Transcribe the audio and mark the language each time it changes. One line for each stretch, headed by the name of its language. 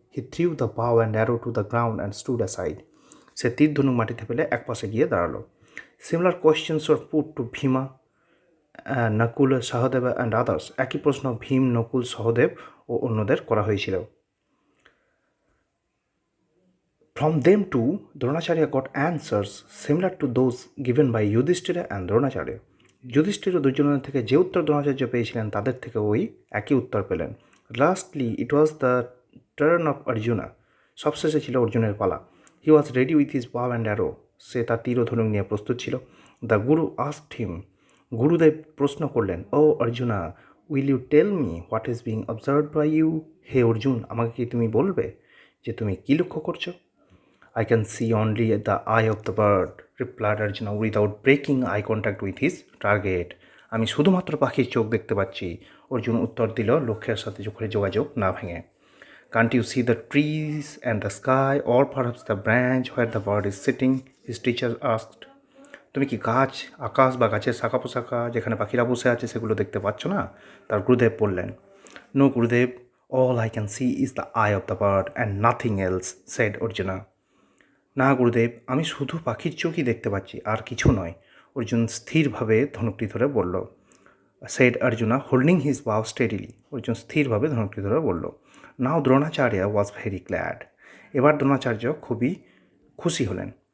English: He threw the bow and arrow to the ground and stood aside.
Bangla: সে তীর ধনুক মাটিতে ফেলে একপাশে গিয়ে দাঁড়ালো।
English: Similar questions were put to Bhima, Nakul, Sahadev and others.
Bangla: একই প্রশ্ন ভীম, নকুল, সহদেব ও অন্যদের করা হয়েছিল।
English: From them too, Dronacharya got answers similar to those given by Yudhishthira and Dronacharya.
Bangla: Yudhishthir ও দুর্যোধনের থেকে যে উত্তর দ্রোণাচার্য পেয়েছিলেন তাদের থেকে ওই একই উত্তর পেলেন।
English: Lastly it was the turn of Arjuna.
Bangla: সবশেষে ছিল অর্জুনের পালা।
English: He was ready with his bow and arrow.
Bangla: সে তার তীর ও ধনুক নিয়ে প্রস্তুত ছিল।
English: The guru asked him.
Bangla: গুরুদেব প্রশ্ন করলেন,
English: O Arjuna, will you tell me what is being observed by you?
Bangla: হে অর্জুন, আমাকে কি তুমি বলবে যে তুমি কী লক্ষ্য করছো?
English: I can see only the eye of the bird, replied Arjuna without breaking eye contact with his target.
Bangla: আমি শুধুমাত্র পাখির চোখ দেখতে পাচ্ছি, অর্জুন উত্তর দিল লক্ষ্যের সাথে চোখের যোগাযোগ না ভেঙে।
English: Can't you see the trees and the sky, or perhaps the branch where the bird is sitting? His teacher asked.
Bangla: তুমি কি গাছ, আকাশ বা গাছের শাখা পোশাখা যেখানে পাখিরা বসে আছে সেগুলো দেখতে পাচ্ছ না? তার গুরুদেব বললেন,
English: No gurudev, all I can see is the eye of the bird and nothing else, said Arjuna.
Bangla: না গুরুদেব, আমি শুধু পাখির চোখই দেখতে পাচ্ছি, আর কিছু নয়, অর্জুন স্থিরভাবে ধনুকটি ধরে বলল।
English: Said Arjuna holding his bow steadily.
Bangla: অর্জুন স্থিরভাবে ধনুকটি ধরে বলল।
English: Now Dronacharya was very glad.
Bangla: এবার দ্রোণাচার্য খুবই খুশি হলেন।